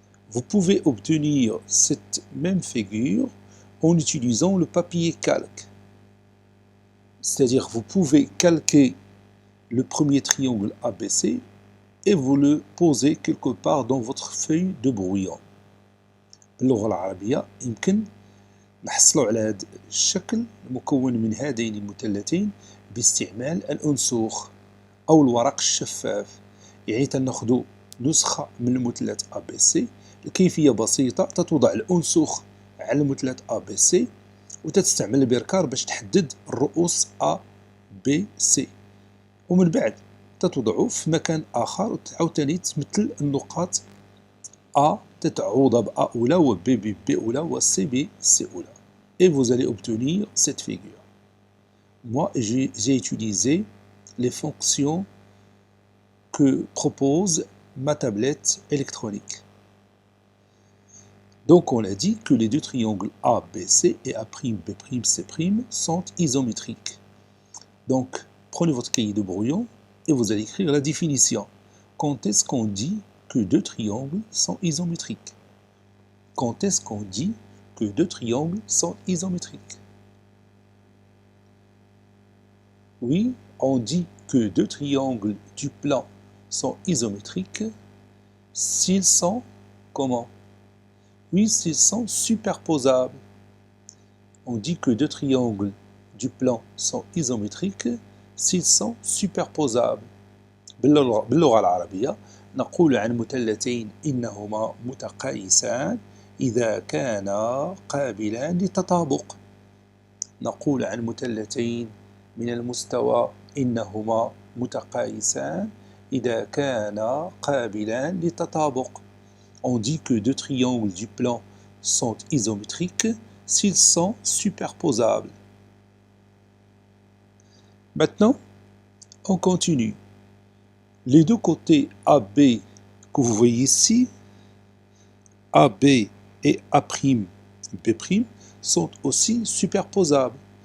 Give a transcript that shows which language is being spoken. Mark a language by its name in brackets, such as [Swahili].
[French] Vous pouvez obtenir cette même figure en utilisant le papier calque. C'est-à-dire, vous pouvez calquer le premier triangle ABC et vous le posez quelque part dans votre feuille de brouillon. [Arabic] باللغة العربية يمكن نحصلوا على هذا الشكل المكون من هذين المثلثين باستعمال الأنسوخ أو الورق الشفاف. يعني تناخذوا نسخة من المثلث ABC. الكيفية بسيطة، تتوضع الأنسوخ على المثلث ABC وتستعمل البركار باش تحدد الرؤوس A B C، ومن بعد تتوضعه في مكان آخر وتعاوتاني تمثل النقاط A تتعوض ب A أولى و B B أولى و C B C أولى. [French] Et vous allez obtenir cette figure. Moi, j'ai utilisé les fonctions que propose ma tablette électronique. Donc on a dit que les deux triangles ABC et A', B', C' sont isométriques. Donc prenez votre cahier de brouillon et vous allez écrire la définition. Quand est-ce qu'on dit que deux triangles sont isométriques? Quand est-ce qu'on dit que deux triangles sont isométriques? Oui, on dit que deux triangles du plan sont isométriques s'ils sont comment? Oui, s'ils sont superposables. On dit que deux triangles du plan sont isométriques s'ils sont superposables. [Arabic] باللغة العربية نقول عن مثلثين إنهما متقايسان إذا كانا قابلان للتطابق. نقول عن مثلثين من المستوى إنهما متقايسان إذا كانا قابلان للتطابق. [French] On dit que deux triangles du plan sont isométriques s'ils sont superposables. Maintenant, on continue. Les deux côtés AB que vous voyez ici, AB et A', B' sont aussi superposables.